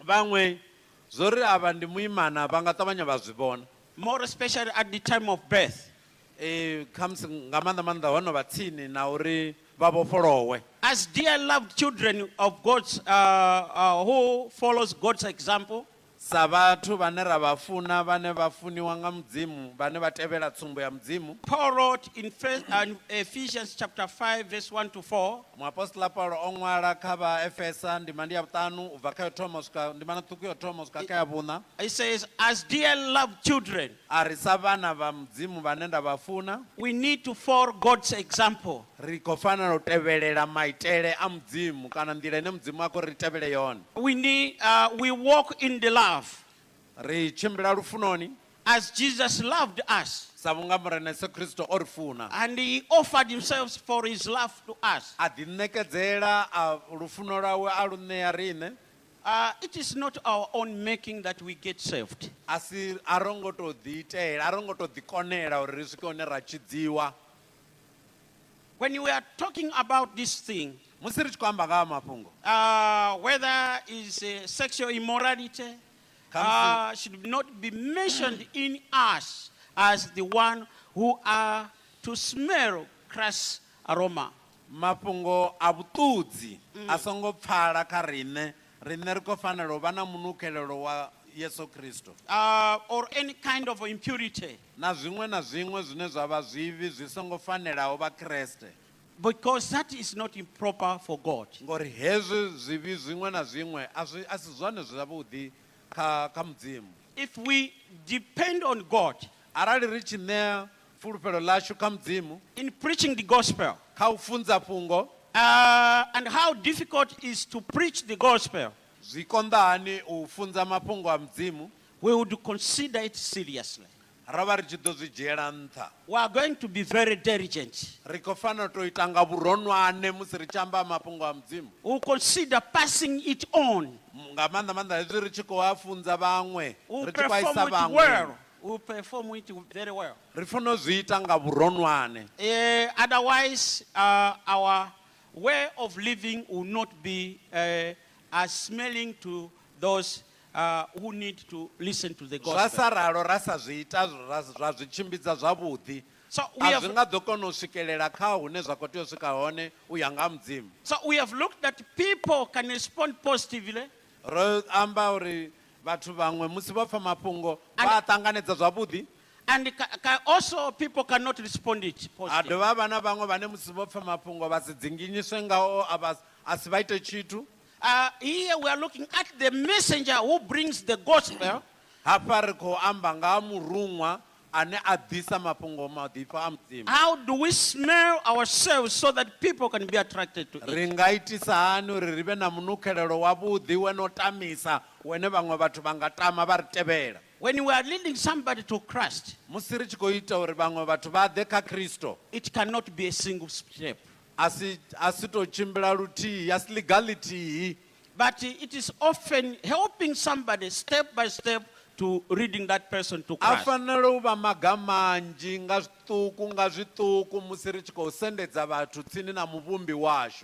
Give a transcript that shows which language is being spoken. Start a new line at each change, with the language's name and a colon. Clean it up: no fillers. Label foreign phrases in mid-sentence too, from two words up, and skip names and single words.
English: More especially at the time of birth. As dear loved children of God's, who follows God's example,
Venda: sa vhathu vhane ra vha funa vhane vha funiwa nga mudzimu vhane vha tevhela tsumbo ya mudzimu.
English: Paul wrote in Ephesians chapter 5 verse 1 to 4.
Venda: Muapostola Paulo o ṅwala kha vha Efesa ndima ndi ya vhuṱanu ubva kha yo thoma swika ndima na ṱhukhu yo thoma swika kha ya vhuṋa.
English: He says, as dear loved children,
Venda: A ri sa vhana vha mudzimu vhane nda vha funa,
English: we need to follow God's example.
Venda: ri khou fanela u tevhelela maitele a mudzimu kana nḓila ine mudzimu a khou ri tevhele yone.
English: We walk in the love
Venda: Ri tshimbila lufunoni
English: as Jesus loved us,
Venda: sa vhunga murena Yesu Kristo o ri funa.
English: and he offered himself for his love to us.
Venda: A ḓi ṋekedzela a lufuno lwawe a lu ṋea riṋe.
English: It is not our own making that we get saved.
Venda: A ro ngo tou ḓi itela, a ro ngo tou ḓi konela uri ri swike hune ra tshidziwa.
English: When we are talking about this thing,
Venda: Musi ri tshi khou amba nga ha mafhungo,
English: whether it's sexual immorality, should not be mentioned in us as the one who are to smell Christ's aroma.
Venda: mafhungo a vhuṱudzi a songo pfala kha riṋe ri khou fanela u vha na munukhelelo wa Yesu Kristo.
English: Or any kind of impurity.
Venda: Na zwiṅwe zwine zwa vha zwivhi zwi songo fanelaho vha Kreste.
English: Because that is not improper for God.
Venda: Ngori hezwi zwivhi zwiṅwe na zwiṅwe a si zwone zwavhuḓi kha mudzimu.
English: If we depend on God
Venda: Arali ri tshi ṋea fulufhelo ḽashu kha mudzimu
English: in preaching the gospel,
Venda: kha u funza fhungo,
English: and how difficult it is to preach the gospel,
Venda: zwi konḓa hani u funza mafhungo a mudzimu,
English: we would consider it seriously.
Venda: ro vha ri tshi ḓo zwi dzhiela nṱha.
English: We are going to be very diligent.
Venda: Ri khou fanela u tou ita nga vhuronwane musi ri tshi amba mafhungo a mudzimu.
English: We will consider passing it on.
Venda: Nga maanḓa hezwi ri tshi khou a funza vhaṅwe,
English: We will
Venda: ri tshi khou a isa
English: perform it
Venda: vhaṅwe,
English: well. We will perform it very well.
Venda: ri fanela u zwi ita nga vhuronwane.
English: Otherwise, our way of living will not be as smelling to those who need to listen to the
Venda: Zwa
English: gospel.
Venda: sa ralo ra sa zwi ita zwa zwi tshimbidza zwavhuḓi,
English: So
Venda: a zwi nga ḓo kona u swikelela kha hune zwa khou tea u swika hone u ya nga mudzimu.
English: we have looked at people can respond positively,
Venda: Ro amba uri vhathu vhaṅwe musi vha pfa mafhungo vha a ṱanganedza zwavhuḓi,
English: and also people cannot respond it
Venda: a
English: positively.
Venda: dovha vha na vhaṅwe vhane musi vho pfa mafhungo vha si dzinginyiswe ngao a si vha ite tshithu.
English: Here we are looking at the messenger who brings the gospel.
Venda: Hafha ri khou amba nga ha murunwa ane a ḓisa mafhungo maḓipfa a mudzimu.
English: How do we smell ourselves so that people can be attracted to it?
Venda: Ri nga itisa hani uri ri vhe na munukhelelo wavhuḓi wene o tamisa wene vhaṅwe vhathu vha nga tama vha ri tevhela.
English: When we are leading somebody to Christ,
Venda: Musi ri tshi khou ita uri vhaṅwe vhathu vha ḓe kha Kristo,
English: it cannot be a single step.
Venda: a si tou tshimbila luthihi, a si legalithihi.
English: But it is often helping somebody step by step to leading that person to
Venda: A
English: Christ.
Venda: fanela u vha maga manzhi nga zwiṱuku musi ri tshi khou sendedza vhathu tsini na muvhumbi washu.